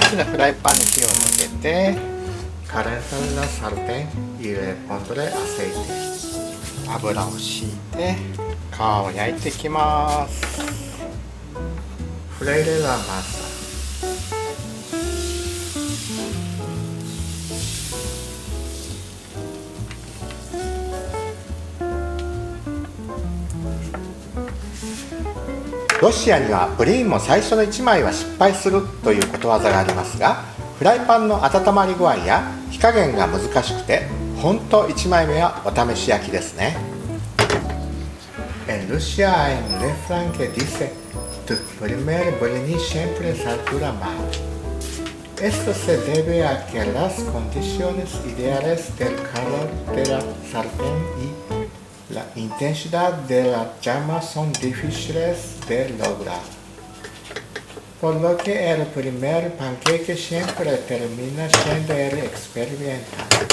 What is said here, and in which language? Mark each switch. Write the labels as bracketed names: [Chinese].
[Japanese] フライパンに火をつけて、 [Spanish] calentar la sartén y le pondré aceite。 [Japanese] 油を敷いて皮を焼いていきます。 [Spanish] freire la masa。 [Japanese] ロシアにはプリンも最初の1枚は失敗するということわざがありますが、フライパンの温まり具合や火加減が難しくて、ほんと1枚目はお試し焼きですね。 [Spanish] En Rusia hay un refrán que dice, tu primer bolini siempre saldrá mal. Esto se debe a que las condiciones ideales del calor de la sartén y la intensidad de la llama son difíciles de lograr, por lo que el primer panqueque siempre termina siendo el experimental。